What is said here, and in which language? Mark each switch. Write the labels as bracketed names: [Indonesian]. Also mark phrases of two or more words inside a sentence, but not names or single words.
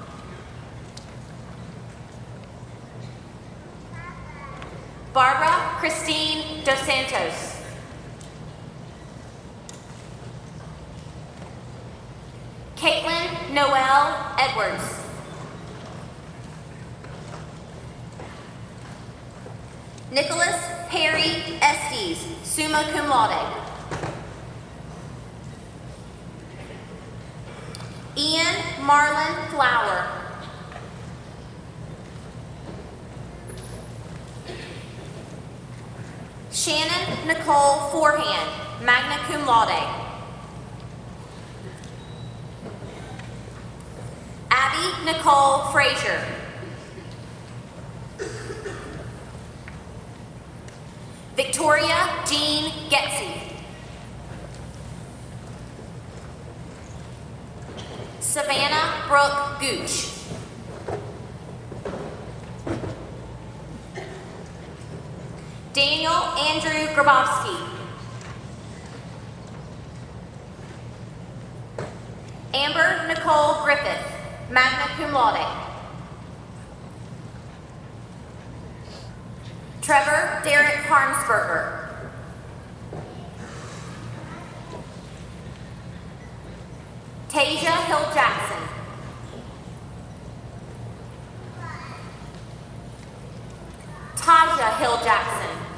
[English] Barbara Christine Dos Santos. Caitlin Noel Edwards. Nicholas Perry Estes, [Latin] summa cum laude. [English] Ian Marlon Flower. Shannon Nicole Forehand, [Latin] magna cum laude. [English] Abby Nicole Frazier. Victoria Jean Getzy. Savannah Brooke Gooch. Daniel Andrew Grabowski. Amber Nicole Griffith, [Latin] magna cum laude. [English] Trevor Derek Harmsberger. Tasia Hill Jackson. Taja Hill Jackson.